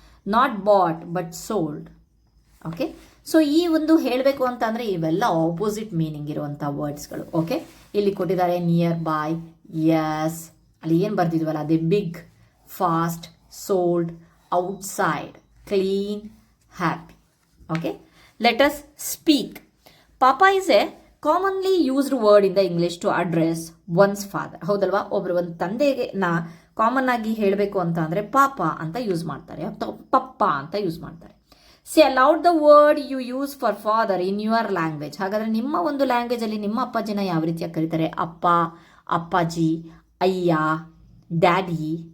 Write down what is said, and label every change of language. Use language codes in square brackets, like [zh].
[en] Not bought but sold. [kn] Okay, so ಈ ಒಂದು ಹೇಳಬೇಕು ಅಂತ ಅಂದರೆ ಇವೆಲ್ಲ ಆಪೋಸಿಟ್ ಮೀನಿಂಗ್ ಇರುವಂಥ ವರ್ಡ್ಸ್ಗಳು. ಓಕೆ, ಇಲ್ಲಿ ಕೊಟ್ಟಿದ್ದಾರೆ ನಿಯರ್ ಬೈ, ಯಸ್, ಅಲ್ಲಿ ಏನು ಬರ್ದಿದ್ವಲ್ಲ ಅದೇ big, fast, sold, outside, clean, happy. [en] Okay, let us speak. Papa is a commonly used word in the English to address one's father. [kn] ಹೌದಲ್ವಾ, ಒಬ್ರು ಒಂದು ತಂದೆಗೆ ಕಾಮನ್ ಆಗಿ ಹೇಳಬೇಕು ಅಂತ ಅಂದರೆ ಪಾಪ ಅಂತ ಯೂಸ್ ಮಾಡ್ತಾರೆ, ಪಪ್ಪ ಅಂತ ಯೂಸ್ ಮಾಡ್ತಾರೆ. [en] Say aloud the word you use for father in your language. [kn] ಹಾಗಾದರೆ ನಿಮ್ಮ ಒಂದು ಲ್ಯಾಂಗ್ವೇಜಲ್ಲಿ ನಿಮ್ಮ ಅಪ್ಪಾಜಿನ ಯಾವ ರೀತಿಯಾಗಿ ಕರೀತಾರೆ? ಅಪ್ಪ, ಅಪ್ಪಾಜಿ, ಅಯ್ಯ, ಡ್ಯಾಡಿ.